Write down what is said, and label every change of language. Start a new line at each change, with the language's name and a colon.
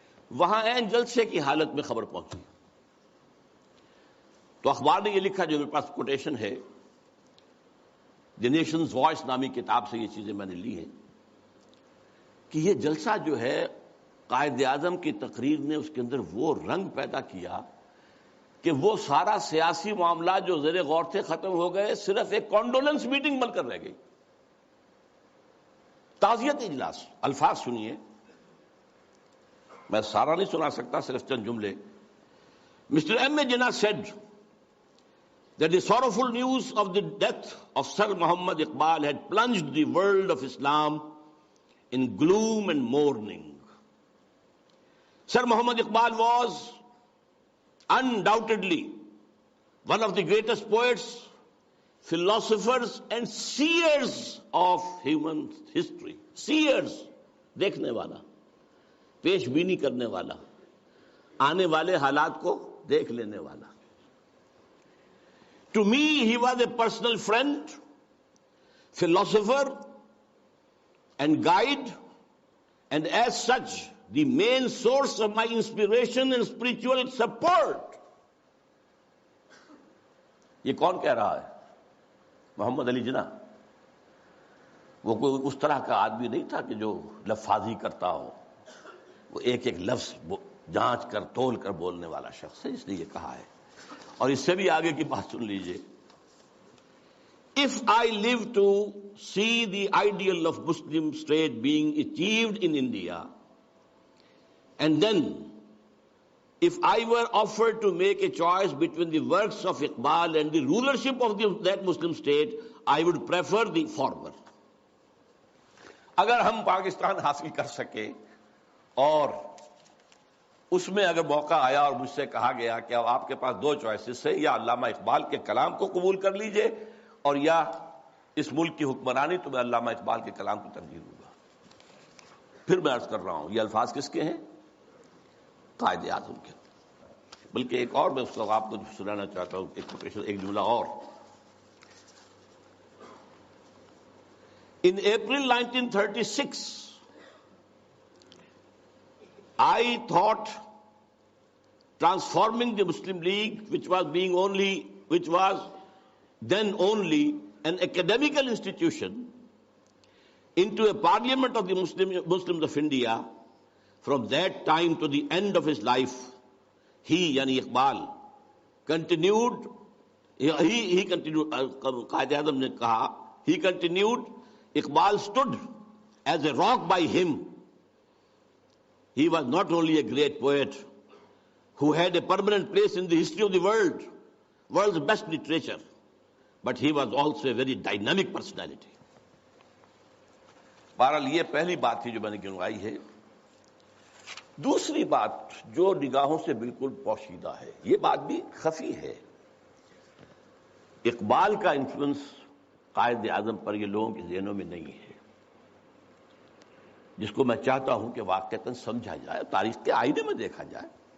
Urdu: وہاں عین جلسے کی حالت میں خبر پہنچی تو اخبار نے یہ لکھا، جو میرے پاس کوٹیشن ہے، دی نیشنز وائس نامی کتاب سے یہ چیزیں میں نے لی ہیں، کہ یہ جلسہ جو ہے قائد اعظم کی تقریر نے اس کے اندر وہ رنگ پیدا کیا کہ وہ سارا سیاسی معاملات جو زیر غور تھے ختم ہو گئے، صرف ایک کانڈولنس میٹنگ بن کر رہ گئی. تعزیت اجلاس. الفاظ سنیے، میں سارا نہیں سنا سکتا، صرف چند جملے.
English: Mr. M. A. Jinnah said that the sorrowful news of the death of Sir Muhammad Iqbal had plunged the world of Islam in gloom and mourning. Sir Muhammad Iqbal was undoubtedly one of the greatest poets, philosophers and seers of human history.
Urdu: Seers, دیکھنے والا، پیش بینی کرنے والا، آنے والے حالات کو دیکھ لینے والا.
English: To me, he was a personal friend, philosopher, and guide, and as such, the main source of my inspiration and spiritual support.
Urdu: یہ کون کہہ رہا ہے؟ محمد علی جناح. وہ کوئی اس طرح کا آدمی نہیں تھا کہ جو لفاظی کرتا ہو. وہ ایک ایک لفظ جانچ کر تول کر بولنے والا شخص ہے، اس نے یہ کہا ہے. اور اس سے بھی آگے کی بات سن لیجئے.
English: If I live to see the ideal of Muslim state being achieved in India, and then if I were offered to make a choice between the works of Iqbal and the rulership of that Muslim state, I would prefer the former.
Urdu: اگر ہم پاکستان حاصل کر سکے اور اس میں اگر موقع آیا اور مجھ سے کہا گیا کہ اب آپ کے پاس دو چوائسز ہے، یا علامہ اقبال کے کلام کو قبول کر لیجئے اور یا اس ملک کی حکمرانی، تو میں علامہ اقبال کے کلام کو ترجیح دوں گا. پھر میں عرض کر رہا ہوں، یہ الفاظ کس کے ہیں؟ قائد اعظم کے. بلکہ ایک اور میں اس کو آپ کو سنانا چاہتا ہوں، ایک جملہ اور.
English: In April 1936, I thought transforming the Muslim League, which was then only an academical institution, into a parliament of the Muslims of India. From that time to the end of his life, he,
Urdu: yani
English: Iqbal, continued, he continued,
Urdu: Qaid Azam ne kaha,
English: he continued, Iqbal stood as a rock by him. He was not only a great poet who had a permanent place in the history of the world's best literature, but he was also a very dynamic personality.
Urdu: بہرحال یہ پہلی بات تھی جو میں نے گنوائی ہے. دوسری بات جو نگاہوں سے بالکل پوشیدہ ہے، یہ بات بھی خفی ہے. اقبال کا انفلوئنس قائد اعظم پر یہ لوگوں کے ذہنوں میں نہیں ہے، جس کو میں چاہتا ہوں کہ واقعتاً سمجھا جائے، تاریخ کے آئینے میں دیکھا جائے.